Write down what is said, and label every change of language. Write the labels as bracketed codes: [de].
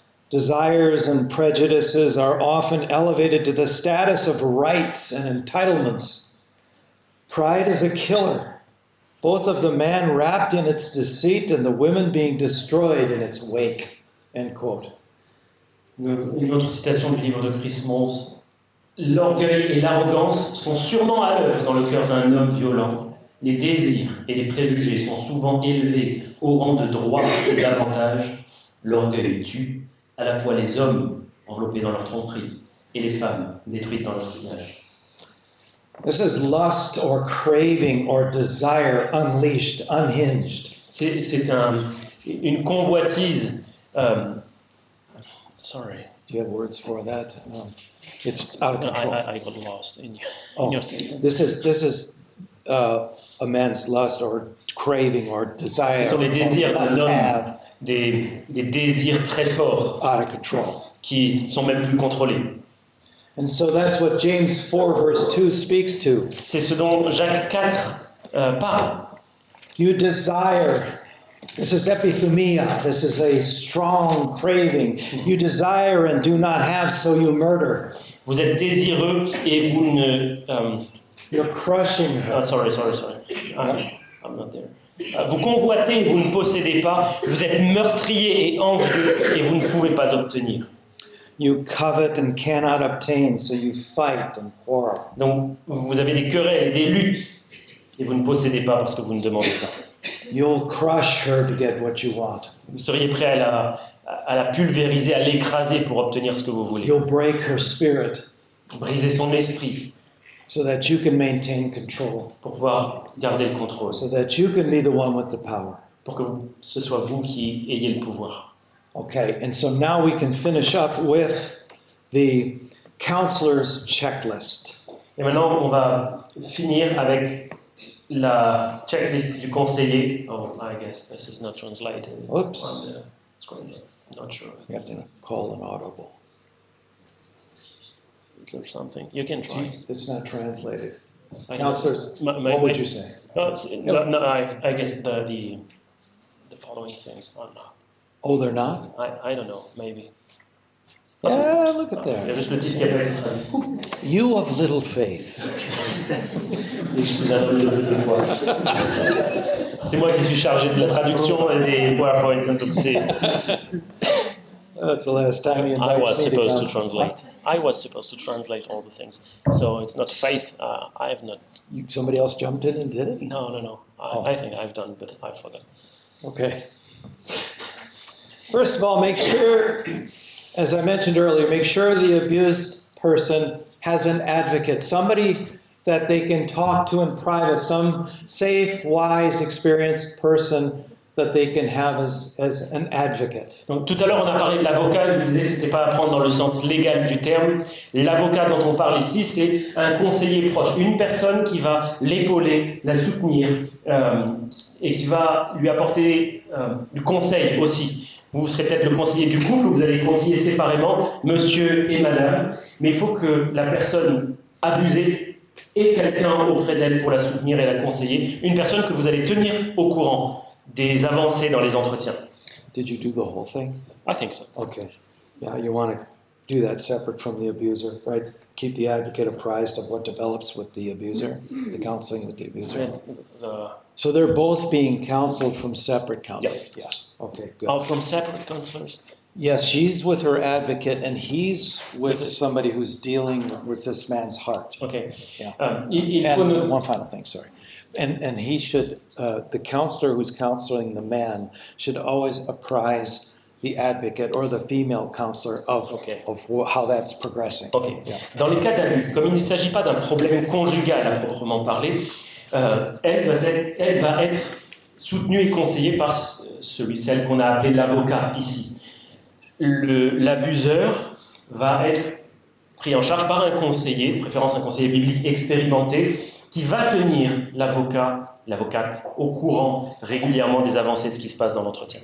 [en] Desires and prejudices are often elevated to the status of rights and entitlements. Pride is a killer, both of the man wrapped in its deceit and the women being destroyed in its wake. End quote. [fr] Une autre citation du livre de Chris Mons. L'orgueil et l'arrogance sont sûrement à l'œuvre dans le cœur d'un homme violent. Les désirs et les préjugés sont souvent élevés au rang de droit et d'avantage. L'orgueil tue à la fois les hommes enveloppés dans leur tromperie et les femmes détruites dans leur sillage. [en] This is lust or craving or desire unleashed, unhinged. [fr] C'est une convoitise. [en] Sorry. Do you have words for that? It's out of control. I got lost in your sentence. This is a man's lust or craving or desire. [fr] Ce sont les désirs [en] must [fr] d'un homme, [en] have [fr] des désirs très forts [en] out of control. [fr] qui sont même plus contrôlés. [en] And so that's what James 4 verse 2 speaks to. [fr] C'est ce dont Jacques 4 parle. [en] You desire. This is epithumia. This is a strong craving. You desire and do not have, so you murder. [fr] Vous êtes désireux et vous ne... [en] You're crushing her. sorry. I'm not there. [fr] Vous convoitez et vous ne possédez pas. Vous êtes meurtrier et envieux et vous ne pouvez pas obtenir. [en] You covet and cannot obtain, so you fight and quarrel. [fr] Donc, vous avez des querelles et des luttes et vous ne possédez pas parce que vous ne demandez pas. [en] You'll crush her to get what you want. [fr] Vous seriez prêt à la pulvériser, à l'écraser pour obtenir ce que vous voulez. [en] You'll break her spirit [fr] Briser son esprit [en] so that you can maintain control, [fr] pour pouvoir garder le contrôle. [en] so that you can be the one with the power. [fr] Pour que ce soit vous qui ayez le pouvoir. [en] Okay, and so now we can finish up with the counselor's checklist. [fr] Et maintenant, on va finir avec la checklist du conseiller. [en] Oh, I guess this is not translated. Oops. On the screen. Not sure. You have to call an audible. Or something. You can try. It's not translated. I- Counselors, my- what would you say? No, I guess the following things are not. Oh, they're not? I don't know, maybe. Yeah, look at [fr] Il y a [en] that. [fr] juste le titre qui a pas été traduit. [en] You of little faith. [fr] Et je suis un homme de peu de foi. C'est moi qui suis chargé de la traduction et des PowerPoint, donc c'est... [en] That's the last time he I invites was me to supposed to come. translate. I was supposed to translate all the things. So it's not Faith. I have not. Somebody else jumped in and did it? No. Oh. I think I've done, but I forgot. Okay. First of all, make sure, as I mentioned earlier, make sure the abused person has an advocate, somebody that they can talk to in private, some safe, wise, experienced person that they can have as an advocate. [fr] Donc, tout à l'heure, on a parlé de l'avocat, je vous disais que ce n'était pas à prendre dans le sens légal du terme. L'avocat dont on parle ici, c'est un conseiller proche, une personne qui va l'épauler, la soutenir et qui va lui apporter du conseil aussi. Vous serez peut-être le conseiller du couple, vous allez conseiller séparément, monsieur et madame, mais il faut que la personne abusée ait quelqu'un auprès d'elle pour la soutenir et la conseiller, une personne que vous allez tenir au courant des avancées dans les entretiens. [en] Did you do the whole thing? I think so. Okay. Yeah, you want to do that separate from the abuser, right? Keep the advocate apprised of what develops with the abuser, the counseling with the abuser. So they're both being counseled from separate counselors? Yes. Okay, good. Oh, from separate counselors? Yes, she's with her advocate and he's with somebody who's dealing with this man's heart. Okay. Yeah. [fr] Il faut [en] And [fr] noter. [en] one final thing, sorry. And he should, the counselor who's counseling the man should always apprise the advocate or the female counselor of how that's progressing. Ok. Yeah. [fr] Dans les cas d'abus, comme il ne s'agit pas d'un problème conjugal à proprement parler, elle va être soutenue et conseillée par celle qu'on a appelé l'avocat ici. L'abuseur va être pris en charge par un conseiller, de préférence un conseiller biblique expérimenté, qui va tenir l'avocate au courant régulièrement des avancées de ce qui se passe dans l'entretien.